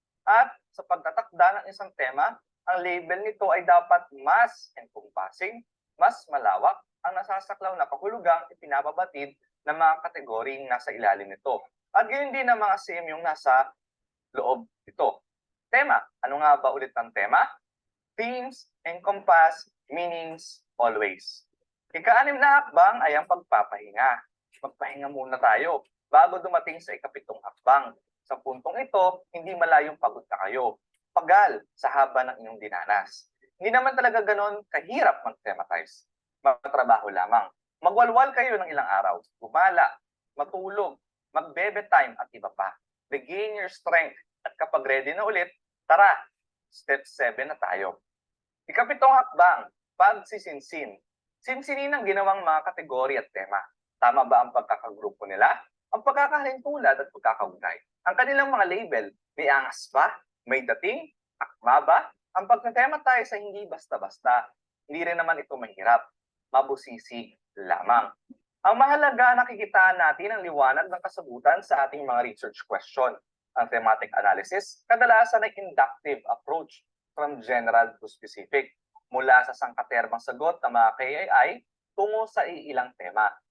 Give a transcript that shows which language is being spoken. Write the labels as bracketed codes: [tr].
[tl] At sa pagtatakda ng isang tema, ang label nito ay dapat mas encompassing, mas malawak ang nasasaklaw na kahulugang ipinababatid ng mga kategoryeng nasa ilalim nito. At gayon din ang mga CMU yung nasa loob nito. Tema. Ano nga ba ulit ang tema? [en] Themes, encompass, meanings, always. [tl] Ika-6 na hakbang ay ang pagpapahinga. Magpahinga muna tayo bago dumating sa ika-7 hakbang. Sa puntong ito, hindi malayong pagod na kayo. Pagal sa haba ng inyong dinanas. Hindi naman talaga ganon kahirap mag-thematize. Magtrabaho lamang. Magwalwal kayo ng ilang araw. Gumala, matulog, mag-bebe time at iba pa. [en] Regain your strength. [tl] At kapag ready na ulit, tara, step 7 na tayo. Ika-7 hakbang, pagsisinsin. Sinsinin ang ginawang mga kategory at tema. Tama ba ang pagkakagrupo nila? Ang pagkakahalintulad at pagkakaugnay. Ang kanilang mga label, may angas ba? May dating? Akma ba? Ang pagka-thematize ay hindi basta-basta. Hindi rin naman ito mahirap. Mabusisi lamang. Ang mahalaga, nakikitaan natin ang liwanag ng kasagutan sa ating mga research question. Ang thematic analysis, kadalasan ay [en] inductive approach from general to specific. [tl] Mula sa sangkaterbang sagot ng mga KII tungo sa iilang tema.